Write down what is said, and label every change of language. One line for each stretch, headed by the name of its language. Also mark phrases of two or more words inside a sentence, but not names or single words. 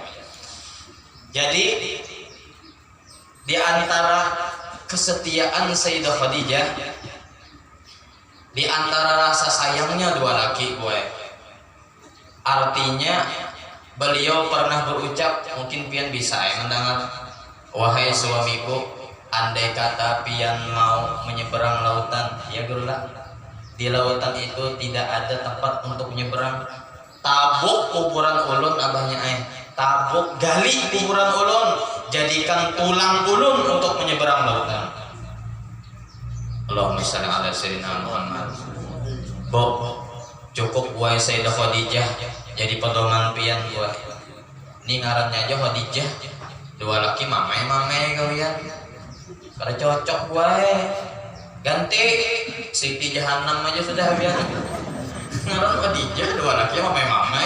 Indonesian: Jadi di antara kesetiaan Sayyidah Khadijah, di antara rasa sayangnya dua laki artinya beliau pernah berucap, mungkin pian bisa mendengar, wahai suamiku, andai kata pian mau menyeberang lautan, ya gerulah, di lautan itu tidak ada tempat untuk menyeberang.
Banjar: Tabuk kuburan ulun abahnya tabuk gali kuburan ulun, jadikan tulang ulun untuk menyeberang lautan.
Arabic: اللهم صل على سيدنا محمد.
Banjar: Cukup buat Sayyidah Khadijah jadi pedoman pian buat. Ini ngarannya aja Khadijah, dua laki mamai kalian. Kalau cocok gue ganti Siti Jahannam aja sudah biar ngaran Khadijah dua laki mamai.